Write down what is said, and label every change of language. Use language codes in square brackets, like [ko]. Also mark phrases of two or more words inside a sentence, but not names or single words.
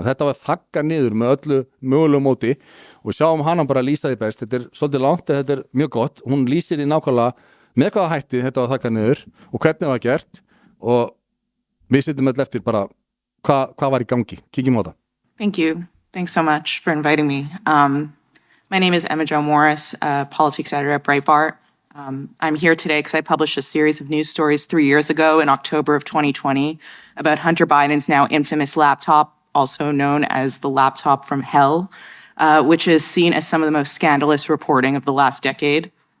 [is] Þetta var þakkað niður með öllu mögulegu móti og sjáum hana bara að lýsa því best. Þetta er svolítið langt, þetta er mjög gott. Hún lýsir því nákvæmlega með hvaða hætti þetta var þakkað niður og hvernig það var gert og við sittum öll eftir bara hvað var í gangi. Kíkjum á það. [en] Thank you. Thanks so much for inviting me. My name is Emma Jo Morris, politics editor at Breitbart. I'm here today because I published a series of news stories 3 years ago in October of 2020 about Hunter Biden's now infamous laptop, also known as the laptop from hell, which is seen as some of the most scandalous reporting of the last decade.